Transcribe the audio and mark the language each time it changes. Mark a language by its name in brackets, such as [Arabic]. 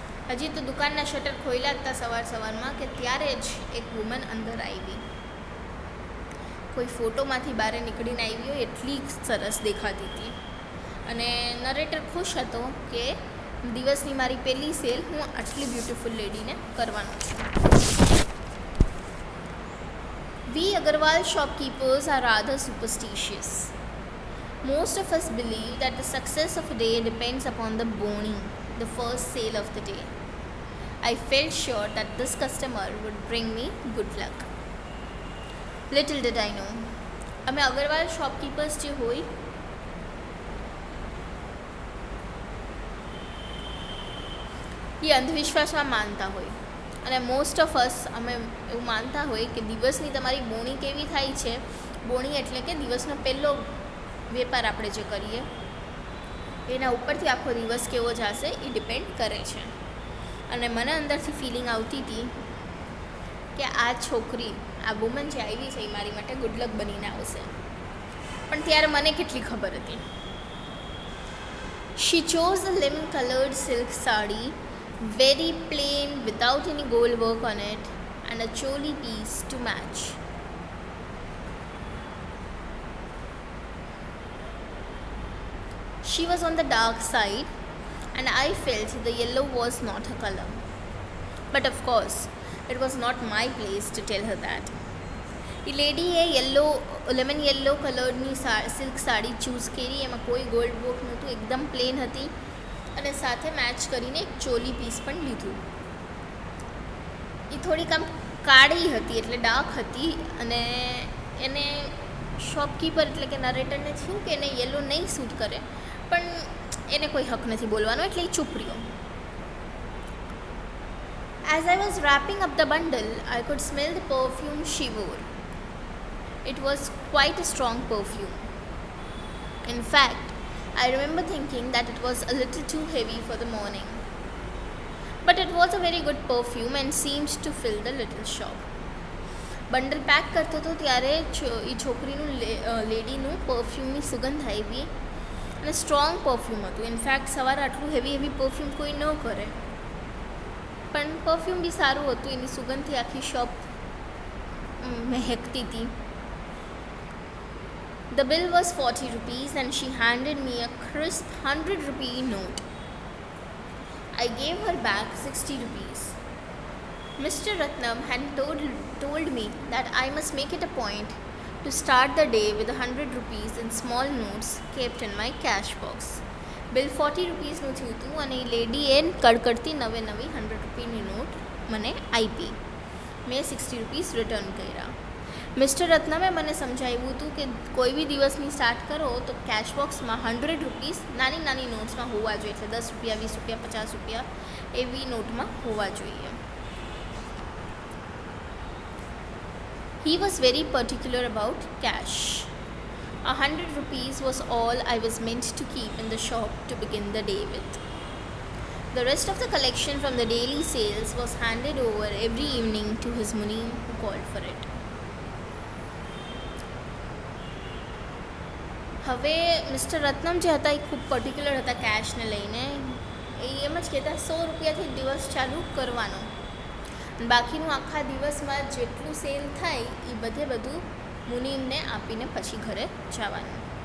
[Gujarati] હજી તો દુકાનના શટર ખોલ્યા હતા સવારમાં કે ત્યારે જ એક વુમન અંદર આવી. કોઈ ફોટોમાંથી બહાર નીકળીને આવી હોય એટલી સરસ દેખાતી હતી અને નરેટર ખુશ હતો કે દિવસની મારી પહેલી સેલ હું આટલી બ્યુટીફુલ લેડીને કરવાનો છું. [English] We Agarwal shopkeepers are rather superstitious. Most of us believe that the success of a day depends upon the boni, the first sale of the day. I felt sure that this customer would bring me good luck. Little did I know, [Gujarati] અમે અગરવાલ શોપકીપર્સ જે હોય એ અંધવિશ્વાસમાં માનતા હોય અને most of us અમે એવું માનતા હોય કે દિવસની તમારી બોણી કેવી થાય છે. બોણી એટલે કે દિવસનો પહેલો વેપાર આપણે જે કરીએ એના ઉપરથી આખો દિવસ કેવો જશે એ ડિપેન્ડ કરે છે. અને મને અંદરથી ફિલિંગ આવતી હતી કે આ છોકરી, આ વુમન જે આવી છે એ મારી માટે ગુડલક બનીને આવશે. પણ ત્યારે મને કેટલી ખબર હતી. [English] She chose a lemon colored silk sari, very plain without any gold work on it, and a choli piece to match. She was on the dark side and I felt the yellow was not her color. But of course, it was not my place to tell her that. [Gujarati] A લેડીએ lemon yellow કલરની silk sari choose કરી, એમાં કોઈ gold work નહોતું, એકદમ plane હતી અને સાથે match કરીને એક ચોલી પીસ પણ લીધું. એ થોડીક આમ કાળી હતી એટલે ડાર્ક હતી અને એને શોપકીપર એટલે કે નરેટરને થયું કે એને યલો નહીં સૂટ કરે, પણ એને કોઈ હક નથી બોલવાનો એટલે એ ચૂપ રહ્યો. [English] As I was wrapping up the bundle, I could smell the perfume she wore. It was quite a strong perfume. In fact, I remember thinking that it was a little too heavy for the morning. But it was a very good perfume and seemed to fill the little shop. [Gujarati] Bundle pack કરતો હતો ત્યારે એ છોકરીનું લેડીનું પરફ્યુમની સુગંધ આવી અને strong perfume હતું. In fact સવારે આટલું heavy perfume કોઈ ન કરે, પણ પરફ્યુમ બી સારું હતું. એની સુગંધથી આખી શોપ મહેકતી હતી. [English] The bill was 40 rupees and she handed me a crisp 100 rupee note. I gave her back 60 rupees Mr. Ratnam had told me that I must make it a point to start the day with 100 rupees in small notes kept in my cash box. [Gujarati] Bill 40 રૂપીસનું થયું હતું અને એ લેડીએ કડકડતી નવે 100 રૂપિયાની not મને આપી. મેં 60 rupees return કર્યા. મિસ્ટર રત્નમે મને સમજાવ્યું હતું કે કોઈ બી દિવસની સ્ટાર્ટ કરો તો કેશ બોક્સમાં 100 રૂપીસ નાની નાની નોટ્સમાં હોવા જોઈએ, એટલે 10 રૂપિયા 20 રૂપિયા 50 રૂપિયા એવી નોટમાં હોવા જોઈએ. [English] He was very particular about cash. 100 rupees was all I was meant to keep in the shop to begin the day with. The rest of the collection from the daily sales was handed over every evening to his munim who called for it. [Gujarati] હવે mister Ratnam જે હતા એ ખૂબ particular હતા કેશને લઈને. એ એમ જ કહેતા 100 રૂપિયાથી દિવસ ચાલુ કરવાનો, બાકીનું આખા દિવસમાં જેટલું સેલ થાય એ બધું મુનિમને આપીને પછી ઘરે જવાનું.